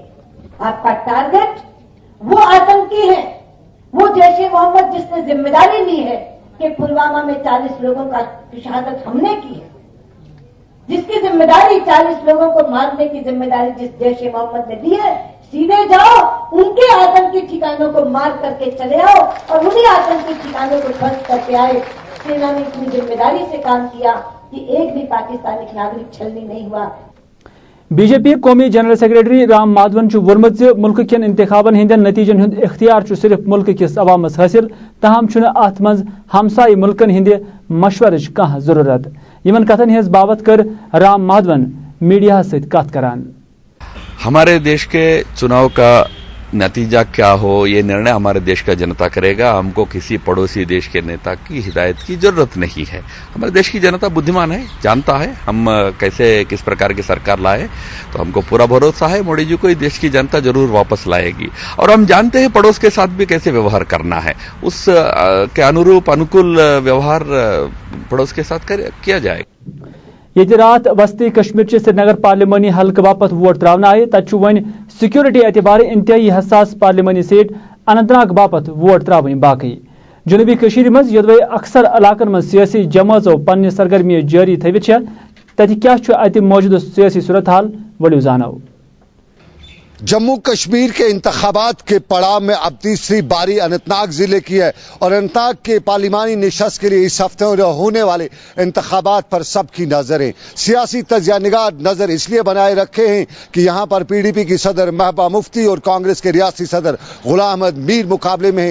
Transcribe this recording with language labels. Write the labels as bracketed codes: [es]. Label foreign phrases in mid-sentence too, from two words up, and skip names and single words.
[hi] आपका टारगेट वो आतंकी है, वो जैश-ए मोहम्मद जिसने जिम्मेदारी ली है कि पुलवामा में 40 लोगों की शहादत हमने की है, जिसकी जिम्मेदारी 40 लोगों को मारने की जिम्मेदारी जिस जैश-ए मोहम्मद ने ली है, सीधे जाओ उनके आतंकी ठिकानों को मार करके चले आओ और उन्हीं आतंकी ठिकानों को ध्वस्त करके आए। सेना ने इतनी जिम्मेदारी से काम किया कि एक भी पाकिस्तानी नागरिक छलनी नहीं हुआ। [ks] बीजेपी कौमी जनरल सेक्रेटरी राम माधवन वोनमुत मुल्क कन इंतखाबन हंदन नतीजन हुंद इख्तियार सिर्फ मुल्क किस अवामस हासिल, तहम अत मज हमसाई मुल्कन हिंद मशवरच कह जरूरत। यमन कथन हज बाबत कर राम माधवन मीडिया सहित कत करान। [hi] हमारे देश के चुनाव का नतीजा क्या हो ये निर्णय हमारे देश का जनता करेगा। हमको किसी पड़ोसी देश के नेता की हिदायत की जरूरत नहीं है। हमारे देश की जनता बुद्धिमान है, जानता है हम किस प्रकार की सरकार लाए, तो हमको पूरा भरोसा है मोदी जी को देश की जनता जरूर वापस लाएगी। और हम जानते हैं पड़ोस के साथ भी कैसे व्यवहार करना है, उस के अनुरूप अनुकूल व्यवहार पड़ोस के साथ किया जाएगा। [ks] ये रात वस्ती कश्मीर श्रीनगर पार्लिमानी हल्क बापत वोट त्रावन आए, तत वन सिक्योरिटी एतबार इंतहाई हसास पार्लिमानी सीट अनंतनाग बापत वोट त्रावन बाकी। जनूबी कश्मीर मज योदवे अक्सर इलाकन मज सियासी जमातों पन्ने सरगर्मी जारी थवित तत क्या अत मौजूद सियासी सूरत हाल वड़ियो जानो। [hi] जम्मू कश्मीर के इंतखाबात के पड़ाव में अब तीसरी बारी अनंतनाग जिले की है और अनंतनाग के पार्लिमानी निशस्त के लिए इस हफ्ते होने वाले इंतखाबात पर सबकी नजरें सियासी तजिया-निगार नजर इसलिए बनाए रखे हैं कि यहां पर पीडीपी की सदर महबूबा मुफ्ती और कांग्रेस के रियासी सदर गुलाम अहमद मीर मुकाबले में हैं।